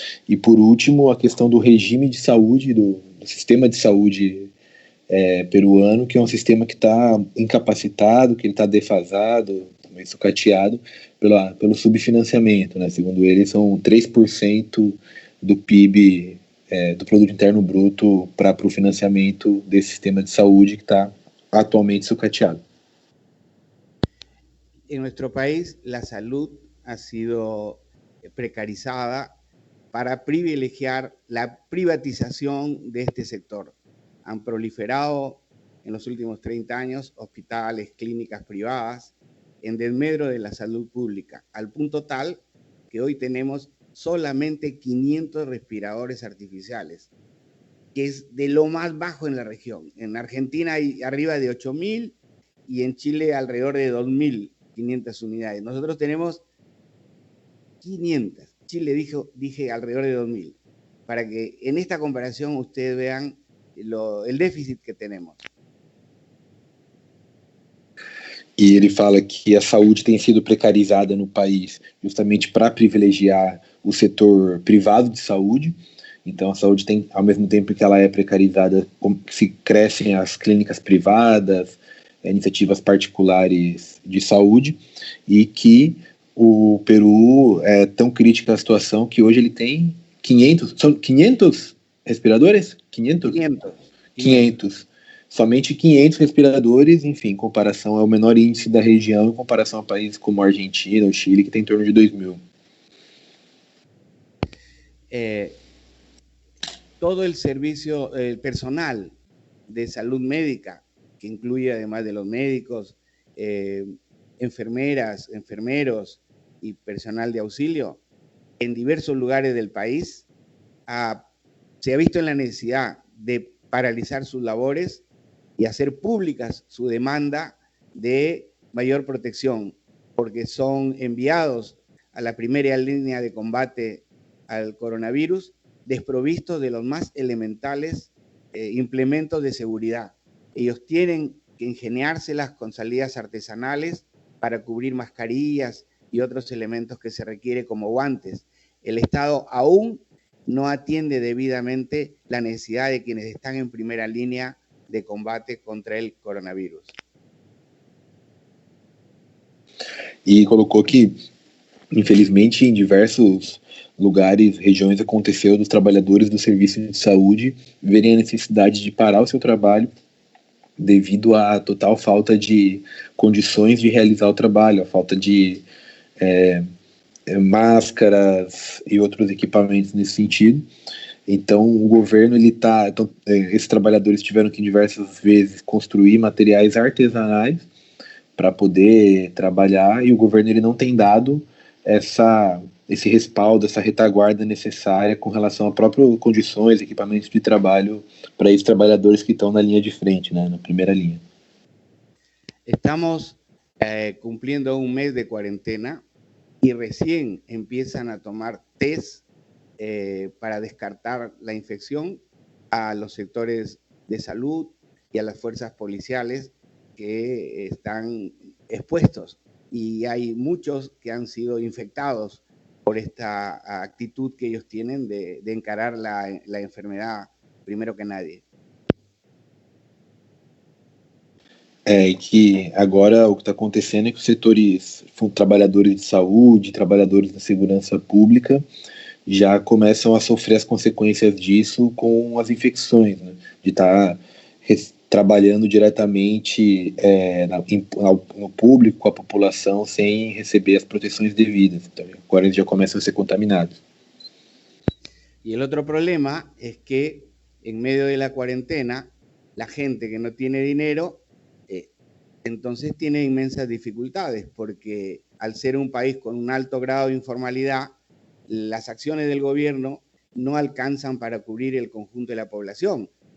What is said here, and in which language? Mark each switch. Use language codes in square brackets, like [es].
[pt] E por último, a questão do regime de saúde, do sistema de saúde peruano, que é um sistema que está incapacitado, que ele está defasado, também sucateado pelo subfinanciamento, né? Segundo ele, são 3% do PIB, do Produto Interno Bruto, para o financiamento desse sistema de saúde que está atualmente sucateado. [es] En nuestro país, la salud ha sido precarizada para privilegiar la privatización de este sector. Han proliferado en los últimos 30 años hospitales, clínicas privadas, en desmedro de la salud pública, al punto tal que hoy tenemos solamente 500 respiradores artificiales, que es de lo más bajo en la región. En Argentina hay arriba de 8.000 y en Chile alrededor de 2.500 unidades. Nosotros tenemos 500. Chile dije alrededor de 2.000. Para que en esta comparación ustedes vean el déficit que tenemos. [pt] E ele fala que a saúde tem sido precarizada no país justamente para privilegiar o setor privado de saúde. Então a saúde tem, ao mesmo tempo que ela é precarizada, se crescem as clínicas privadas, iniciativas particulares de saúde, e que o Peru é tão crítica a situação que hoje ele tem 500 respiradores? 500. Somente 500 respiradores, enfim, em comparação ao menor índice da região, em comparação a países como a Argentina, o Chile, que tem em torno de 2.000. [es] Todo el servicio, el personal de salud médica, que incluye además de los médicos, enfermeras, enfermeros y personal de auxilio, en diversos lugares del país, se ha visto en la necesidad de paralizar sus labores y hacer públicas su demanda de mayor protección, porque son enviados a la primera línea de combate al coronavirus desprovistos de los más elementales implementos de seguridad. Ellos tienen que ingeniárselas con salidas artesanales para cubrir mascarillas y otros elementos que se requiere como guantes. El Estado aún no atiende debidamente la necesidad de quienes están en primera línea de combate contra el coronavirus. [pt] E colocou que, infelizmente, em diversos lugares, regiões, aconteceu dos trabalhadores do serviço de saúde verem a necessidade de parar o seu trabalho devido à total falta de condições de realizar o trabalho, a falta de máscaras e outros equipamentos nesse sentido. Então, o governo, esses trabalhadores tiveram que diversas vezes construir materiais artesanais para poder trabalhar, e o governo ele não tem dado esse respaldo, essa retaguarda necessária com relação a próprias condições, equipamentos de trabalho para esses trabalhadores que estão na linha de frente, né, na primeira linha. [es] Estamos cumpliendo un mes de cuarentena y recién empiezan a tomar test para descartar la infección a los sectores de salud y a las fuerzas policiales que están expuestos. Y hay muchos que han sido infectados por esta actitud que ellos tienen de encarar la enfermedad primero que nadie. [pt] E que agora o que está acontecendo é que os setores, trabalhadores de saúde, trabalhadores da segurança pública, já começam a sofrer as consequências disso com as infecções, né? De estar trabalhando diretamente no público, com a população, sem receber as proteções devidas. Então, agora eles já começam a ser contaminados. [es] Y el otro problema es que en medio de la cuarentena, la gente que no tiene dinero, entonces tiene inmensas dificultades, porque al ser un país con un alto grado de informalidad, las acciones del gobierno no alcanzan para cubrir el conjunto de la población.